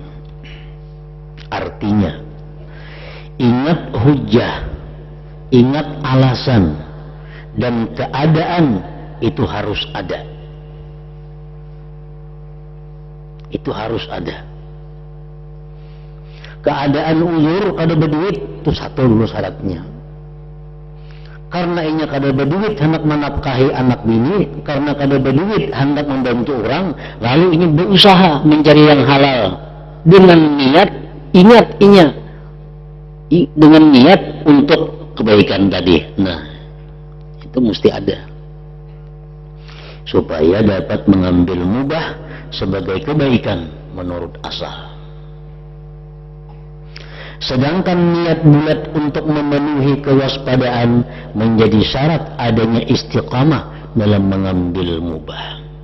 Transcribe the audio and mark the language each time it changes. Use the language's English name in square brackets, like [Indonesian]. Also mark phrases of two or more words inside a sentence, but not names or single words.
[Indonesian] Artinya, ingat hujjah, ingat alasan, dan keadaan itu harus ada. Itu harus ada. [Banjar] Keadaan uzur kada berduit, itu satu dulu syaratnya. Karena inya kada berduit hendak menafkahi anak bini, karena kada berduit hendak membantu orang, lalu ini berusaha mencari yang halal dengan niat, ingat inya dengan niat untuk kebaikan tadi. [Indonesian] Nah, itu mesti ada supaya dapat mengambil mubah sebagai kebaikan menurut asal. Sedangkan niat bulat untuk memenuhi kewaspadaan menjadi syarat adanya istiqamah dalam mengambil mubah.